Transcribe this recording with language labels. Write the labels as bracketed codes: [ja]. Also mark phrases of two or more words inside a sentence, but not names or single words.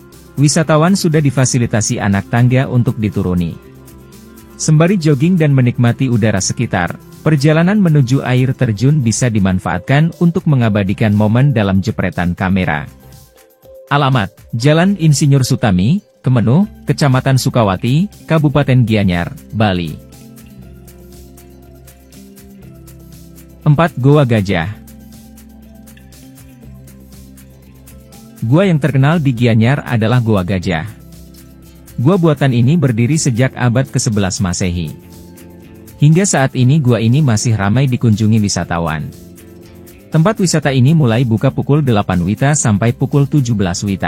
[id] wisatawan sudah difasilitasi anak tangga untuk dituruni. Sembari jogging dan menikmati udara sekitar, perjalanan menuju air terjun bisa dimanfaatkan untuk mengabadikan momen dalam jepretan kamera. Alamat: Jalan Insinyur Sutami, Kemenuh, Kecamatan Sukawati, Kabupaten Gianyar, Bali. 4. Goa Gajah. Gua yang terkenal di Gianyar adalah Goa Gajah. Gua buatan ini berdiri sejak abad ke-11 Masehi. Hingga saat ini gua ini masih ramai dikunjungi wisatawan. Tempat wisata ini mulai buka pukul 8 WITA sampai pukul 17 WITA.